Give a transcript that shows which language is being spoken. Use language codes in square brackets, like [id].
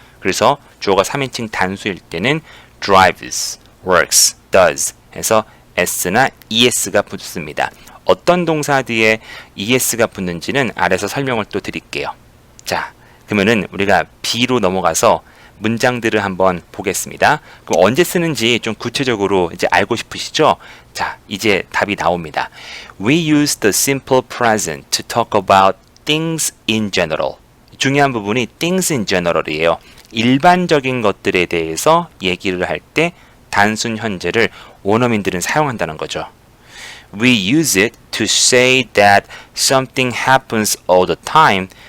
[ko] 그래서 주어가 3인칭 단수일 때는 drives, works, does 해서 s나 es가 붙습니다. 어떤 동사 뒤에 es가 붙는지는 아래서 설명을 또 드릴게요. 자, 그러면은 우리가 B로 넘어가서 문장들을 한번 보겠습니다. 그럼 언제 쓰는지 좀 구체적으로 이제 알고 싶으시죠? 자, 이제 답이 나옵니다. [en] We use the simple present to talk about things in general. [ko] 중요한 부분이 things in general이에요. 일반적인 것들에 대해서 얘기를 할 때 단순 현재를 원어민들은 사용한다는 거죠. [en] We use it to say that something happens all the time.